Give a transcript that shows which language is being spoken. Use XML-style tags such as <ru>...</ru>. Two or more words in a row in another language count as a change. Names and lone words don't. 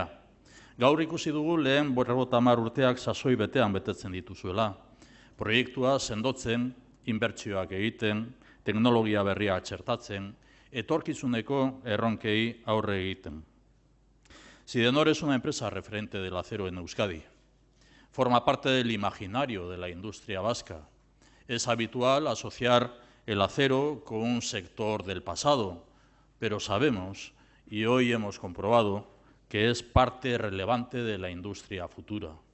<eu>Gaur ikusi dugu lehen 50 urteak sasoi betean betetzen dituzuela. Proiektua sendotzen, inbertsioak egiten, teknologia berria txertatzen, etorkizuneko erronkei aurre egiten.</eu> <es>Sidenor es una empresa referente del acero en Euskadi. Forma parte del imaginario de la industria vasca. Es habitual asociar el acero con un sector del pasado, pero sabemos, y hoy hemos comprobado, que es parte relevante de la industria futura.</es>